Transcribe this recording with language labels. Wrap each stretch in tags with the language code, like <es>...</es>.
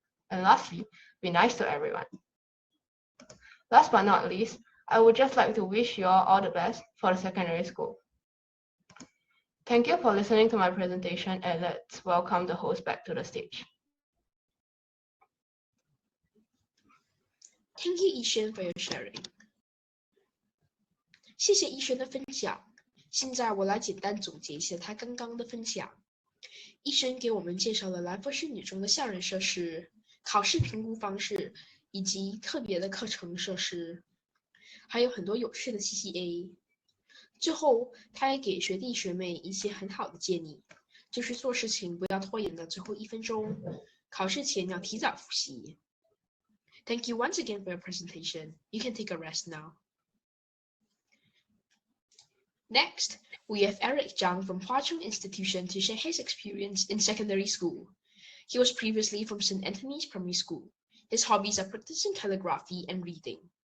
<en>And lastly, be nice to everyone. Last but not least, I would just like to wish you all the best for the secondary school. Thank you for listening to my presentation, and let's welcome the host back to the stage. Thank you, Yixuan, for your sharing.</en> <zh>谢谢Yixuan的分享。现在我来简单总结一下他刚刚的分享。 Yixuan给我们介绍了来佛士女中的校园设施、考试评估方式以及特别的课程设施，还有很多有趣的 CCA。最后，他也给学弟学妹一些很好的建议，就是做事情不要拖延到最后1分钟，考试前要提早复习。</zh> <en>Thank you once again for your presentation. You can take a rest now. Next, we have Eric Zhang from Huazhong Institution to share his experience in secondary school. He was previously from St. Anthony's Primary School. His hobbies are practicing calligraphy and reading.</en>